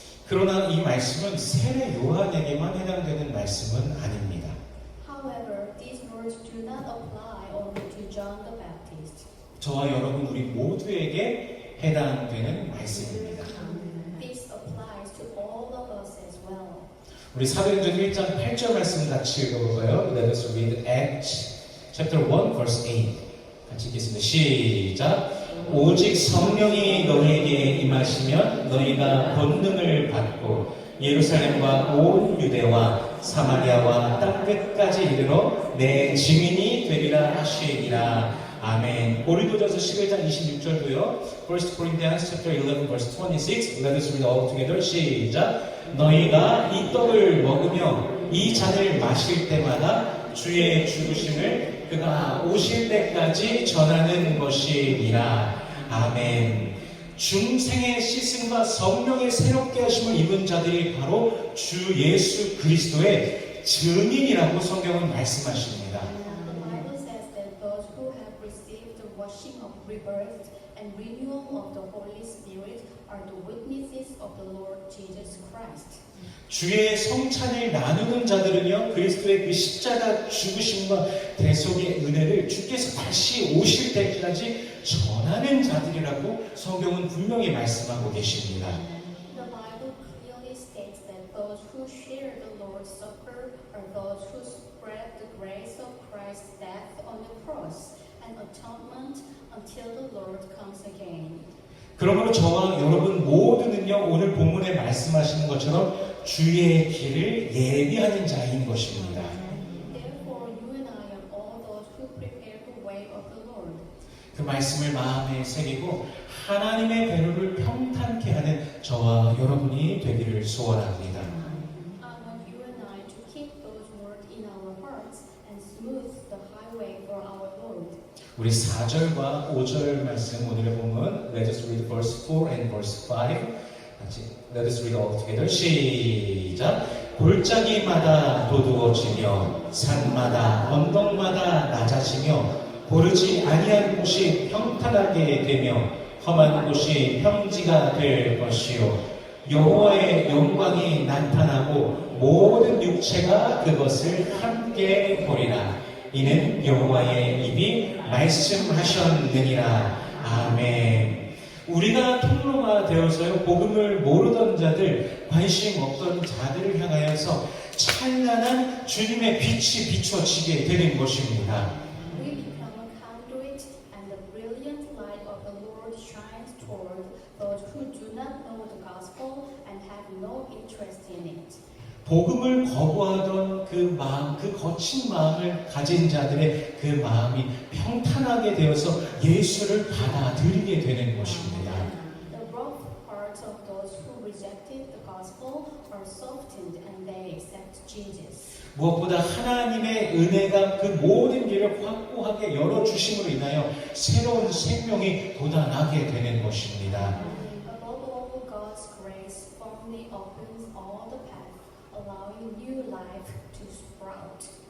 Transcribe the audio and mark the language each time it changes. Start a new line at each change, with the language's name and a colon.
Korean: 그러나 이 말씀은 세례 요한에게만 해당되는 말씀은 아닙니다.
English: However, these words do not apply only to John the Baptist.
Korean: 저와 여러분 우리 모두에게 해당되는 말씀입니다.
English: This applies to all of us as well.
Korean: 우리 사도행전 1장 8절 말씀 같이 읽어볼까요?
English: Let us read Acts chapter 1 verse 8.
Korean: 같이 읽겠습니다. 시작. 오직 성령이 너희에게 임하시면 너희가 권능을 받고 예루살렘과 온 유대와 사마리아와 땅끝까지 이르러 내 증인이 되리라 하시니라. 아멘. 고린도전서 11장 26절도요.
English: 1 Corinthians chapter 11 verse 26. Let us read all together.
Korean: 시작. 너희가 이 떡을 먹으며 이 잔을 마실 때마다 주의 죽으심을 그가 오실 때까지 전하는 것이니라. 아멘. 중생의 씻음과 성령의 새롭게 하심을 입은 자들이 바로 주 예수 그리스도의 증인이라고 성경은 말씀하십니다.
English: The Bible says that those who have received the washing of rebirth and renewal of the Holy Spirit are the witnesses of the Lord Jesus Christ.
Korean: 주의 성찬을 나누는 자들은요, 그리스도의 그 십자가 죽으심과 대속의 은혜를 주께서 다시 오실 때까지 전하는 자들이라고 성경은 분명히 말씀하고 계십니다.
English: The Bible clearly states that those who share the Lord's Supper are those who spread the grace of Christ's death on the cross and atonement until the Lord comes again.
Korean: 그러므로 저와 여러분 모두는요, 오늘 본문에 말씀하시는 것처럼 주의 길을 예비하는 자인 것입니다.
English: Therefore, you and I are all those who prepare the way of the Lord.
Korean: 그 말씀을 마음에 새기고 하나님의 대로를 평탄케 하는 저와 여러분이 되기를 소원합니다.
English: I want you and I to keep those words in our hearts and smooth the highway for our Lord.
Korean: 우리 4절과 5절 말씀 오늘의 본문
English: Let us read verse 4 and verse 5
Korean: 같이
English: Let us read all together.
Korean: 시작. 골짜기마다 도두어지며 산마다 언덕마다 낮아지며 고르지 아니한 곳이 평탄하게 되며 험한 곳이 평지가 될 것이요 여호와의 영광이 나타나고 모든 육체가 그것을 함께 보리라. 이는 여호와의 입이 말씀하셨느니라. 아멘. 우리가 통로가 되어서요 복음을 모르던 자들, 관심 없던 자들을 향하여서 찬란한 주님의 빛이 비춰지게 되는 것입니다.
English: We become a conduit and the brilliant light of the Lord shines toward those who do not know the gospel and have no interest in it.
Korean: 복음을 거부하던 그 마음, 그 거친 마음을 가진 자들의 그 마음이 평탄하게 되어서 예수를 받아들이게 되는 것입니다.
English: The rough hearts of those who rejected the gospel are softened and they accept Jesus.
Korean: 무엇보다 하나님의 은혜가 그 모든 길을 확고하게 열어주심으로 인하여 새로운 생명이 돋아나게 되는 것입니다.
English: Above all, God's grace firmly opens all the path, allowing new life to sprout.